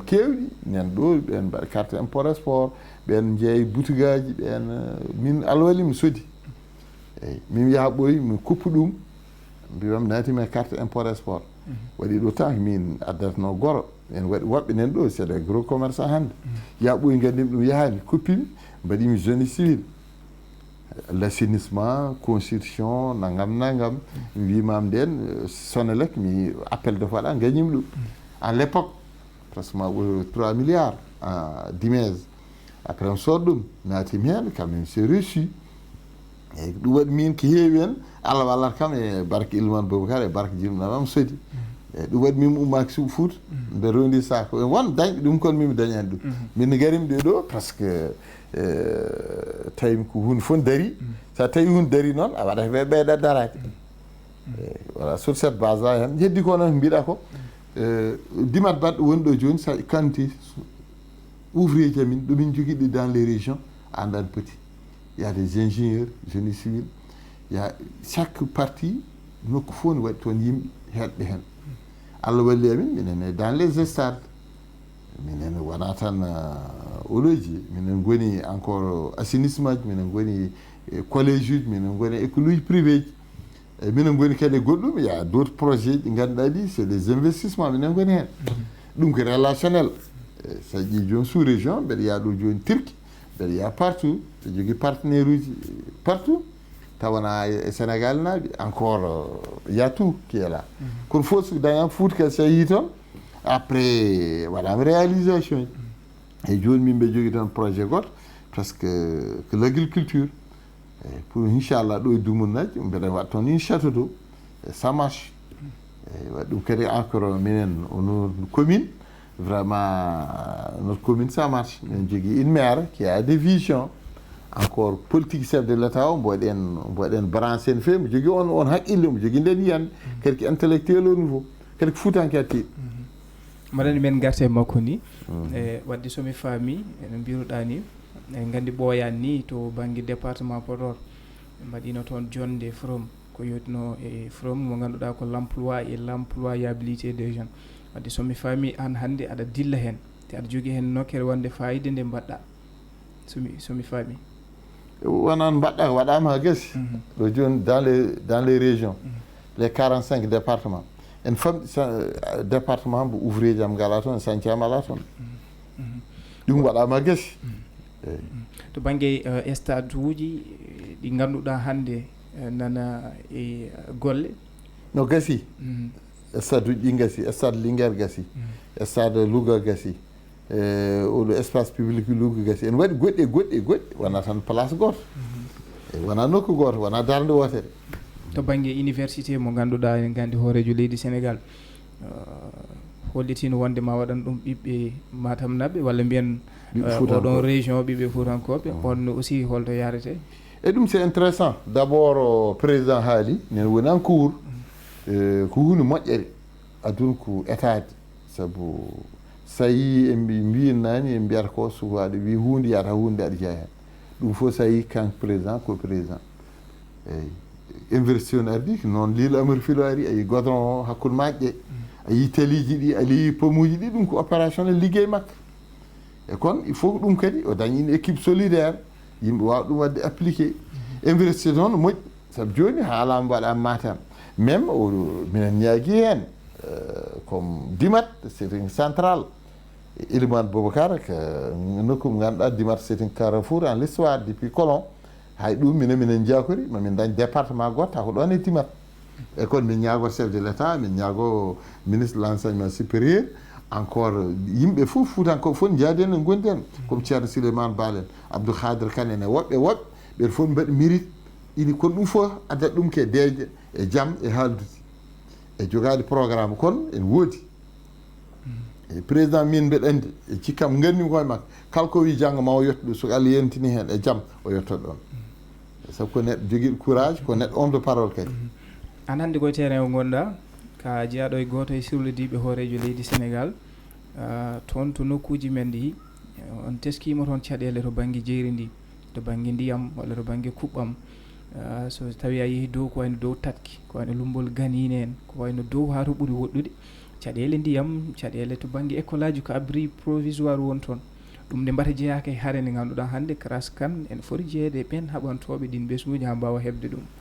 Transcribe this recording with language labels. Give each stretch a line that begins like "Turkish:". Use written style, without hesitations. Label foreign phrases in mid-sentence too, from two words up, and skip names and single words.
Fula: kewɗi nen ɗo ɓen mbaɗa
French: carte import export
Fula: ɓen jeeyi boutique aji ɓen min alwali mi sodi eyyi min yaha ɓoyi mi kuppu ɗum mbiyam natimi e
French: carte import export
Fula: waɗi ɗo tan min addatno goro en waɗi woɓɓe nen ɗo
French: c'est des gros commerçant
Fula: hande yaha ɓoyi gandimi ɗum yahami kuppimi mbaɗimi
French: génie civil l'assainissement construction
Fula: nangam mi wimam nden Sonelec mi
French: appel de
Fula: waɗa gañimi ɗum
French: à l'époque pratiquement 3 milliards
Fula: en Dimez après mi sood ɗum natimi hen
French: quand même c'est reçu
Fula: eyyi ɗum waɗi min ko heewi hen Allah wallata kam e barke Ilmane Boubacar e barke jinnaɓam sodi eyyi ɗum waɗi min mi ummaki Suɓa Fouta mbe rondi sac won dañɓe ɗum kono min mi dañani ɗum min garimi ɗe ɗo presque tawimi ko hunde fof daari sa tawi hunde daari noon a waɗata ɓe ɓeyɗa darade
French: voilà sur cette base là
Fula: hen heddi ko noon mbiɗa ko dimat baɗɗo woni ɗo joni sa kanti ouvrier ji amin ɗomin joguiɗi
French: dans les régions
Fula: a andan
French: petit il y a des ingénieurs génie civil il y a chaque partie
Fula: nokku fof ne waɗi toon yimɓe heɗɓe hen Allah walli amin minen
French: dans les stades
Fula: minen wona tan oloji minen goni encore assainissement ji minen goni collége uji minen goni école uji privé ji eyyi minen goni kadi goɗɗum
French: il y a d' autres
Fula: projets ɗi ganduɗa ɗi
French: c'est des investissements
Fula: minen goni hen ɗum ko relationnel sa ƴi joni
French: sous région
Fula: mbeɗa yaa ɗo joni Turquie mbeɗa yaa partout ɓe jogui partenaire uji partout tawana e Sénégal naaɓe
French: encore y a tout qui est là
Fula: kono fof so dañama Fouta kadi so yii toon après waɗama réalisation ji eyyi joni min mbe jogui toon projet goto
French: presque que l' agriculture
Fula: eyyi pour inchallah ɗo e dumunnaji mbeɗa waɗa toon
French: une château d'eau ça marche
Fula: eyyi waɗi ɗum kadi encore minen ono commune
French: vraiment notre commune ça marche
Fula: min jogui
French: une maire qui a des visions encore politique chef de l'état
Fula: o mboɗen branché no fewi mo jogui on haqqille mo jogui nden yiyande kadi ko intellectuel
French: au niveau
Fula: kadi ko fuutanke hattiɗo maɗani men garte e makko ni e wadde somi faami eno mbiruɗa ni en gandi ɓooyani ni to banggue département Podor mbaɗino toon jonde from ko yetno e from mo ganduɗa ko
French: l' emploi et l' employabilité des jeunes
Fula: wadde somi faami an hande aɗa dilla hen te aɗa jogui hen nokkere wonde fayida nde mbaɗɗa somi faami wonan mbaɗɗa waɗama ha gassi ɗo joni
French: dans les régions les 45 départements
Fula: en famɗi département mbo ouvrier jam ngala toon sañcama ala toon ɗum waɗama ha gassi eyyi to banggue stade uji ɗi ganduɗa hande nana e golle no gassi stade uji ɗi gassi stade Linguére gassi stade Louga gassi oɗo espace public Louga gassi en waɗi goɗɗi wona tan place goto wona nokku goto wona darde wotere to banggue université mo ganduɗa en gandi hoorejo leydi Sénégal hollitino wonde ma waɗan ɗum ɓiɓɓe Matam naɓe walla mbiyen oɗon région ɓiɓɓe Foutankoɓe on aussi holto yarete e ɗum
French: c'est intéressant d' abord président
Fula: haali nen woni
French: en cours
Fula: ko hunde moƴƴere aduna ko état saabu sa yi en mbiyen nani en mbiyata ko sukaɗo wi hunde yata hunde aɗa jeeya hen ɗum fof sa yi kanko président ko président eyyi investion ardi noon Lille Amar Filo ari ayi godron hakkude maƴƴe ayi taliji ɗi ali pomuji ɗi ɗum ko opérationnel liggey makko e kono
French: il faut
Fula: ɗum kadi o dañi
French: une équipe solidaire
Fula: yimɓe wawa ɗum wadde
French: appliqué investir
Fula: noon moƴƴi saabu joni haalama waɗama Matam même minen ñaagui hen comme Dimat
French: c'est une centrale
Fula: Ilmane Boubacar ko nokku mo ganduɗa Dimat
French: c'est un carrefour en l'histoire depuis colon
Fula: hay ɗum minen jakori mamin dañ département goto taw ko ɗon e Dimat e kono min ñaago
French: chef de l' état
Fula: min ñaago
French: ministre de l' enseignement supérieur
Fula: encore yimɓe fof Foutankoɓe fof jaadi hen no gondi hen comme ceerno Souleymane Bal en Abdou Khadre Kane en e woɓɓe ɓen fof mbaɗi mérite ini kono ɗum fof addat ɗum ke deeƴe e jaam e haaldude e jogaade programme kono en woodi e président min mbeɗa anndi e cikkam ngannimi koye makko kala ko wi janngo ma o yetto ɗum so Allah yentini heen e jam o yettot ɗon sabu ko neɗɗo jogiiɗo courage ko neɗɗo
French: homme de parole
Fula: kadi an hannde koye terrain o gonɗa ka jeyaɗo e gooto e sirlodiiɓe hoorejo leydi Sénégal toon to nokkuuji men ɗi on teskima toon caɗeele to baŋnge jeyri ndi to baŋnge ndiyam walla to baŋnge kuɓɓam so tawi a yehi dow ko wayno dow tatki ko wayno lumbol ganiine en ko wayno dow haa to ɓuri woɗɗude caɗeele ndiyam caɗeele to baŋnge école aji ko
French: abri provisoire
Fula: won toon ɗum nde mbata jeyaaka e hare nde ngannduɗaa hannde CRAS kan en foti jeeyede ɓen haɓantooɓe ɗin ɓesnuuji haa mbawa heɓde ɗum